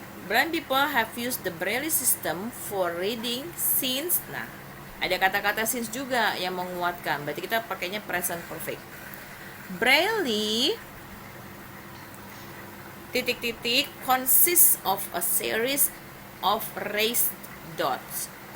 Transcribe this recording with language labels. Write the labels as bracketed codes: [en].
[en] Blind people have used the Braille system for reading since. [id] Nah, ada kata-kata since juga yang menguatkan. Berarti kita pakainya present perfect. [en] Braille titik-titik consists of a series of raised dots.